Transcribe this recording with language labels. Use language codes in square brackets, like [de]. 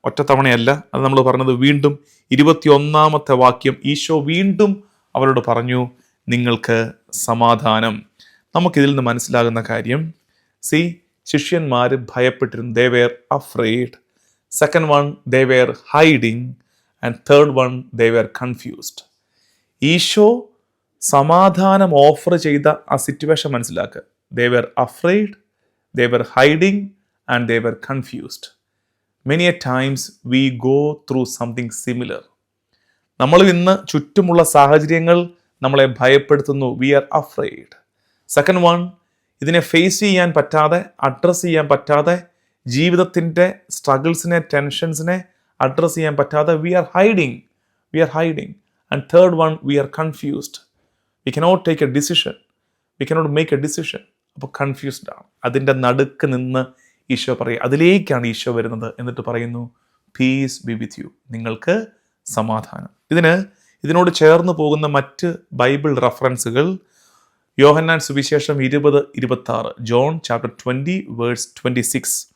[ml] ഒറ്റത്തവണയല്ല, അത് നമ്മൾ പറഞ്ഞത് വീണ്ടും 21-ാമത്തെ വാക്യം, ഈശോ വീണ്ടും അവരോട് പറഞ്ഞു, നിങ്ങൾക്ക് സമാധാനം. നമുക്കിതിൽ നിന്ന് മനസ്സിലാകുന്ന കാര്യം, ശിഷ്യന്മാർ ഭയപ്പെട്ടിരുന്നു. [en] they were afraid. Second one, they were hiding. And third one, they were confused. [ml] Isho സമാധാനം ഓഫർ ചെയ്ത ആ സിറ്റുവേഷൻ മനസ്സിലാക്കുക. [en] they were afraid, they were hiding, and they were confused. Many a times we go through something similar. [ml] നമ്മൾ ഇന്ന് ചുറ്റുമുള്ള സാഹചര്യങ്ങൾ നമ്മളെ ഭയപ്പെടുത്തുന്നു. [en] we are afraid. Second one, [ml] ഇതിനെ ഫേസ് ചെയ്യാൻ പറ്റാതെ, അഡ്രസ്സ് ചെയ്യാൻ പറ്റാതെ, ജീവിതത്തിൻ്റെ സ്ട്രഗിൾസിനെ, ടെൻഷൻസിനെ അഡ്രസ്സ് ചെയ്യാൻ പറ്റാതെ [en] we are hiding. And third one, we are confused. We cannot take a decision. We cannot make a decision. [ml] അപ്പോൾ കൺഫ്യൂസ്ഡ് ആണ്. അതിൻ്റെ നടുക്ക് നിന്ന് ഈശോ പറയുക, അതിലേക്കാണ് ഈശോ വരുന്നത്. എന്നിട്ട് പറയുന്നു, [en] peace be with you, [ml] നിങ്ങൾക്ക് സമാധാനം. ഇതിനോട് ചേർന്ന് പോകുന്ന മറ്റ് ബൈബിൾ റെഫറൻസുകൾ യോഹന്നാൻ സുവിശേഷം 20-26, ജോൺ ചാപ്റ്റർ 20 വേഴ്സ് 26.